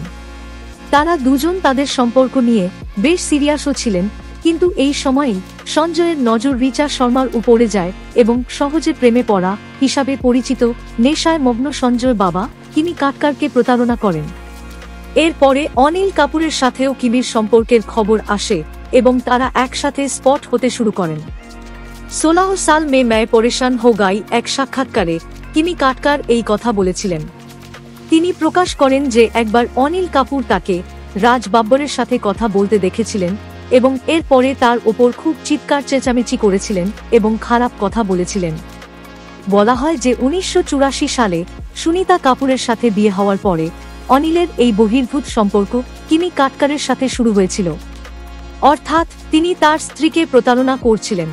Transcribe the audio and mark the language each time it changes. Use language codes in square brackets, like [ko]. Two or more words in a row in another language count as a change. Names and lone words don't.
[bn] তারা দুজন তাদের সম্পর্ক নিয়ে বেশ সিরিয়াসও ছিলেন, কিন্তু এই সময়েই সঞ্জয়ের নজর রিচা শর্মার উপরে যায় এবং সহজে প্রেমে পড়া হিসাবে পরিচিত নেশায় মগ্ন সঞ্জয় বাবা কিমি কাটকারকে প্রতারণা করেন। এরপরে অনিল কাপুরের সাথেও কিমির সম্পর্কের খবর আসে এবং তারা একসাথে স্পট হতে শুরু করেন। 16 [hi] साल में मैं परेशान हो गई [bn] এক সাক্ষাৎকারে কিমি কাটকার এই কথা বলেছিলেন। তিনি প্রকাশ করেন যে একবার অনিল কাপুর তাকে রাজ বাব্বরের সাথে কথা বলতে দেখেছিলেন এবং এরপরে তার ওপর খুব চিৎকার চেঁচামেচি করেছিলেন এবং খারাপ কথা বলেছিলেন। বলা হয় যে 1984 সালে সুনিতা কাপুরের সাথে বিয়ে হওয়ার পরে অনিলের এই বহির্ভূত সম্পর্ক কিমি কাটকারের সাথে শুরু হয়েছিল, অর্থাৎ তিনি তার স্ত্রীকে প্রতারণা করছিলেন।